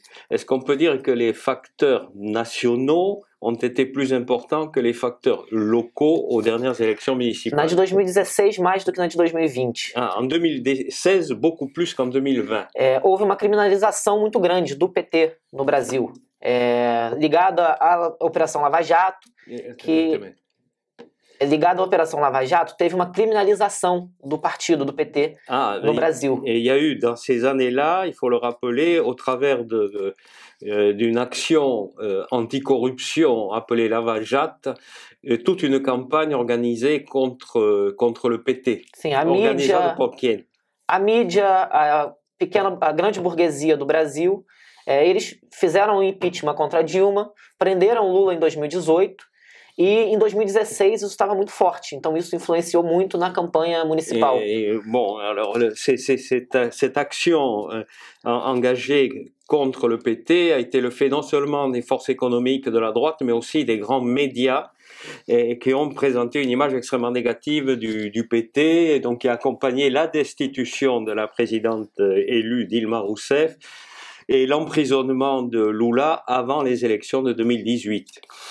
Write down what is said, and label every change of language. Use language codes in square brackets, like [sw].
[fr] Est-ce qu'on peut dire que les facteurs nationaux ont été plus importants que les facteurs locaux aux dernières élections municipales? [pt] Na de 2016, mais do que na de 2020. [fr] Ah, en 2016, beaucoup plus qu'en 2020. [pt] Houve uma criminalização muito grande do PT no Brasil, ligada à Operação Lava Jato, ligado à Opération Lava Jato, teve uma criminalização do partido, do PT, no Brasil. [fr] Et il y a eu, dans ces années-là, il faut le rappeler, au travers d'une action anticorruption appelée Lava Jato, toute une campagne organisée contre le PT. [pt] Sim, a mídia, a grande burguesia do Brasil, eles fizeram um impeachment contra Dilma, prenderam Lula em 2018, e em 2016 isso estava muito forte, então isso influenciou muito na campanha municipal. [fr] Bon, alors cette action engagée contre le PT a été le fait non seulement des forces économiques de la droite, mais aussi des grands médias qui ont présenté une image extrêmement négative du PT, et donc qui a accompagné la destitution de la présidente élue Dilma Rousseff et l'emprisonnement de Lula avant les élections de 2018.